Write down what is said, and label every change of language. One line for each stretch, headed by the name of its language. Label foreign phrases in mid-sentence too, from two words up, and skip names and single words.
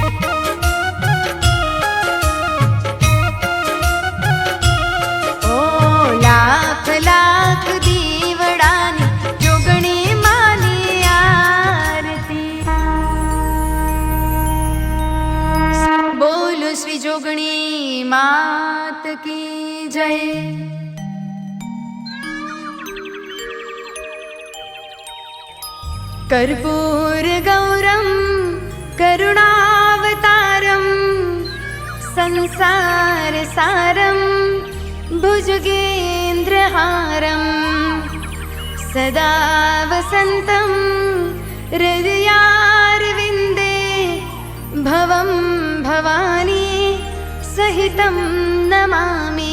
Gujarati: ઓ લાખ લાખ દીવડાની જોગણી માની આરતી. બોલો શ્રી જોગણી માત કી જય.
Sanskrit: कर्पूर गौरम करुणावतारम संसार सारम भुजगेन्द्रहारम सदा वसंतम हृदयारविंदे भवम भवानी सहितं नमामि.